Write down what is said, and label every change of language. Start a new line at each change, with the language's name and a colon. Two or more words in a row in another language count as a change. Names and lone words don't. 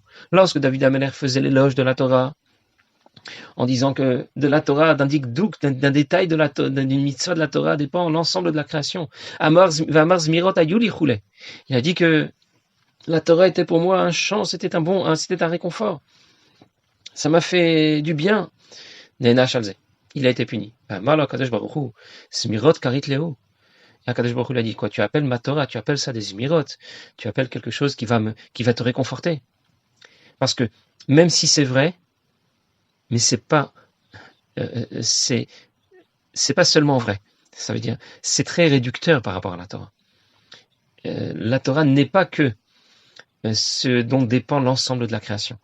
French: Lorsque David Ameler faisait l'éloge de la Torah, en disant que de la Torah, d'un détail d'une mitzvah de la Torah dépend l'ensemble de la création. Il a dit que la Torah était pour moi un chant, c'était un réconfort. Ça m'a fait du bien. Il a été puni.
Hebrew: הקדוש ברוך הוא, זמירות קרית לו. הקדוש ברוך הוא
French: l'a dit, quoi, tu appelles ma Torah, tu appelles ça des Smirot, tu appelles quelque chose qui va te réconforter. Parce que même si c'est vrai, mais c'est pas seulement vrai. Ça veut dire, c'est très réducteur par rapport à la Torah. La Torah n'est pas que ce dont dépend l'ensemble de la création.